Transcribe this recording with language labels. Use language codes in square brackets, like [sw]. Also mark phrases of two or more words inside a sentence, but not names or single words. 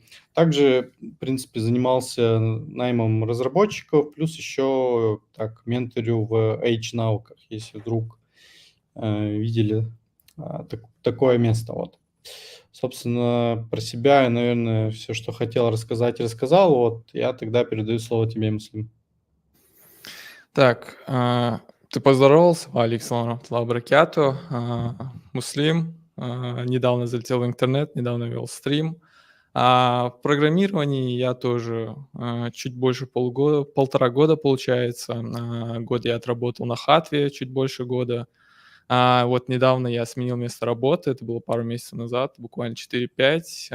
[ru] Также, в принципе, занимался наймом разработчиков, плюс еще так менторю в H-науках, если вдруг видели такое место. Вот. Собственно, про себя я, наверное, все, что хотел рассказать, рассказал. Вот я тогда передаю слово тебе, Муслим. Так, ты поздоровался, [ar] عليكم بركاته. [ru] Муслим, недавно залетел в интернет, недавно вел стрим. В программировании я тоже чуть больше полтора года, получается. Год я отработал на Хатве, чуть больше года. Вот недавно я сменил место работы, это было пару месяцев назад, буквально 4-5.